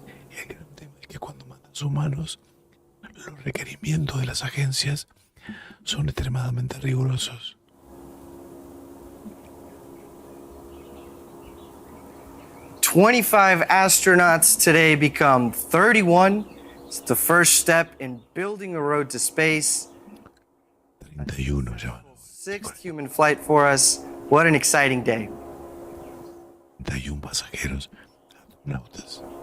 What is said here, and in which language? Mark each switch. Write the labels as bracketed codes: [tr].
[es] Y el gran tema es que cuando mandas humanos, los requerimientos de las agencias son extremadamente rigurosos. [en] 25 astronauts today become 31. It's the first step in building a road to space. [es] 31 ya van. [en] Sixth human flight for us. What an exciting day. [es] 31 pasajeros, astronautas.